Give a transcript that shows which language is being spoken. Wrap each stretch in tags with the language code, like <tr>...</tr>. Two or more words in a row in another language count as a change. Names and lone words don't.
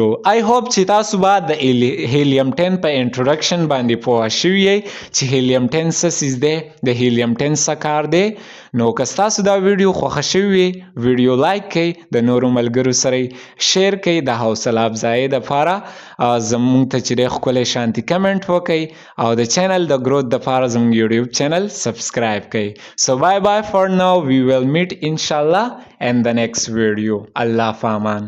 <en>I hope</en> <ps>چې تاسو به د هیلیم 10 په انټروډکشن باندې پوه شوي یئ چې هیلیم 10 څه څیز دی، د هیلیم 10 څه کار دی. نو که ستاسو دا ویډیو خوښه شوې وي ویډیو لایک کړئ، د نورو ملګرو سره شیر کړئ د حوصله افزایۍ دپاره. زمونږ ته چې دی ښکلی شانتي کمنټ وکړئ او د چینل د ګروت دپاره زمونږ</ps> <en>YouTube channel</en> <ps>سبسکرایب کړئ.</ps> <en>So bye bye for now, we will meet inshallah in the next video.</en> <ps>الله په امان.</ps>